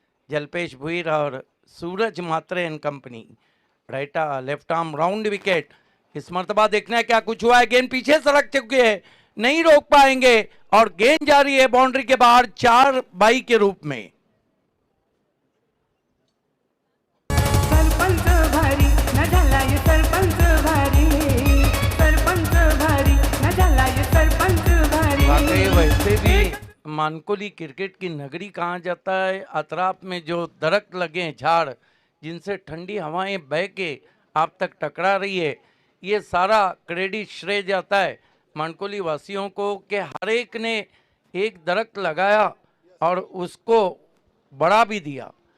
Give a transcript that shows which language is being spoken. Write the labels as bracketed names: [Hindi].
[Hindi] जलपेश भुईर और सूरज मात्रे and company. Right left arm round wicket. इस मर्तबा देखना है क्या कुछ हुआ है. गेंद पीछे सड़क चुकी है, नहीं रोक पाएंगे और गेंद जारी है बाउंड्री के बाहर 4 बाई के रूप में. [Marathi] सरपंच भारी न झालाय सरपंच भारी. सरपंच भारी न झालाय सरपंच भारी. [Hindi] वाकई वैसे भी मानकोली क्रिकेट की नगरी कहा जाता है. अतराफ में जो दरख्त लगे हैं, झाड़, जिनसे ठंडी हवाएं बह के आप तक टकरा रही है, ये सारा क्रेडिट श्रेय जाता है मानकोली वासियों को कि हर एक ने एक दरख्त लगाया और उसको बढ़ा भी दिया.